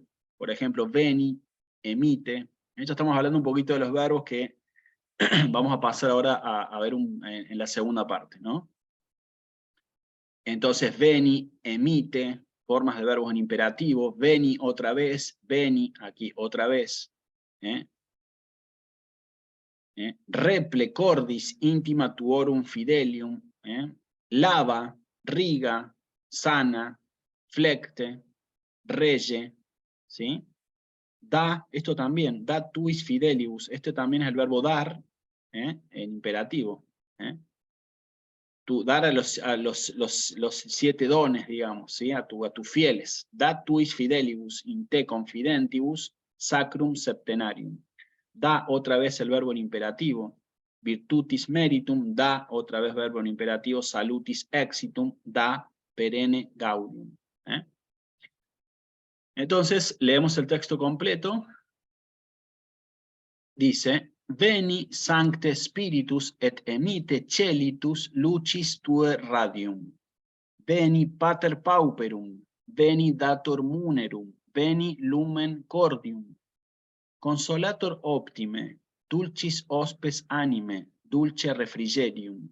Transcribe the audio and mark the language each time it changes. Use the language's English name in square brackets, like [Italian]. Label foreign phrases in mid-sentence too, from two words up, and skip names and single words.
[Spanish] Por ejemplo, [Latin] veni, emite. [Spanish] Ya estamos hablando un poquito de los verbos que vamos a pasar ahora a ver en la segunda parte, ¿no? Entonces, [Latin] veni, emite, [Spanish] formas de verbos en imperativo, veni otra vez, veni aquí otra vez. [Latin] Reple cordis intima tuorum fidelium, lava, riga, sana, flecte, reye, [Spanish] ¿sí? Da, esto también, [Latin] da tuis fidelius, [Spanish] este también es el verbo dar, en imperativo. Dar a los 7 dones, digamos, ¿sí? a tus fieles. [Latin] Da tuis fidelibus in te confidentibus sacrum septenarium. [Spanish] Da otra vez el verbo en imperativo. [Latin] Virtutis meritum, [Spanish] da otra vez verbo en imperativo. [Latin] Salutis exitum, da perenne gaudium. [Spanish] Entonces, leemos el texto completo. Dice, [Latin] veni sancte spiritus et emite celitus lucis tue radium. Veni pater pauperum, veni dator munerum, veni lumen cordium. Consolator optime, dulcis hospes anime, dulce refrigerium.